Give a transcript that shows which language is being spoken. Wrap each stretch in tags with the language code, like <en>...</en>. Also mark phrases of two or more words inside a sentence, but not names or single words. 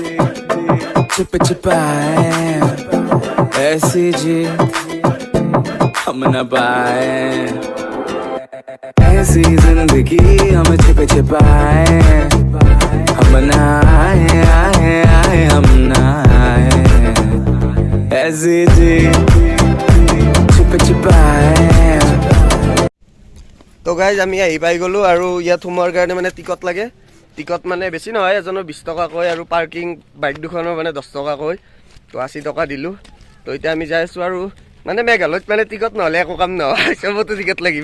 <hi>छुप छुपाए ऐसी जी हम न पाए ऐसी जिंदगी हम छिपे छिपाए हम ना आए आए आए हम ना आए ऐसी जी छिपे छिपाए</hi> <as>তো গাইজ আমি আহি পাই গ'লো আৰু ইয়াত সোমোৱাৰ কাৰণে মানে টিকট লাগে টিকট মানে বেছি নহয় এজনৰ 20 টকাকৈ আৰু পাৰ্কিং বাইক দুখনৰ মানে 10 টকাকৈ তো 80 টকা দিলোঁ তো এতিয়া আমি যাই আছোঁ আৰু মানে মেঘালয়ত মানে টিকট নহ'লে একো কাম নহয় চবতো টিকট লাগিব</as>